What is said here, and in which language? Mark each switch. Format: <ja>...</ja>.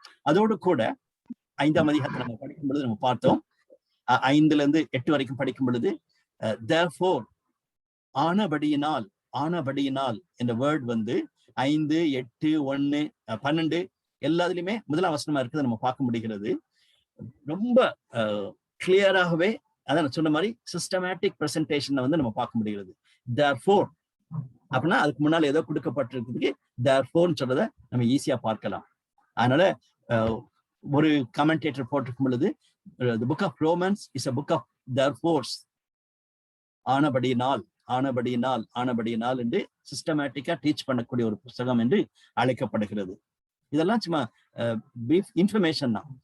<ta>அதோடு கூட 5ஆம் அதிகாரத்தை நம்ம படிக்கும் பொழுது நம்ம பார்த்தோம், 5ல இருந்து 8 வரைக்கும் படிக்கும் பொழுது therefore ஆனபடியினால் என்ற வேர்ட் வந்து 5, 8, 1, 12 எல்லாத்துலயுமே 1ஆம் வசனமா இருக்கிறத நம்ம பார்க்க முடிகிறது. ரொம்ப கிளியராகவே அதான் சொன்ன மாதிரி சிஸ்டமேட்டிக் பிரசன்டேஷனை வந்து நம்ம பார்க்க முடிகிறது. therefore அப்படின்னா அதுக்கு முன்னால ஏதோ கொடுக்கப்பட்டிருக்கிறதுக்கு therefore சொல்றதை நம்ம ஈஸியா பார்க்கலாம். அதனால ஒரு கமெண்டேட்டர் போட்டிருக்கும் பொழுது</ta> <en>the book of Romans is a book of therefores.</en> <ta>ஆனபடியினால் என்று சிஸ்டமேட்டிக்கா டீச் பண்ணக்கூடிய ஒரு புத்தகம் என்று அழைக்கப்படுகிறது. இதெல்லாம் சும்மா brief இன்ஃபர்மேஷன் தான்.</ta>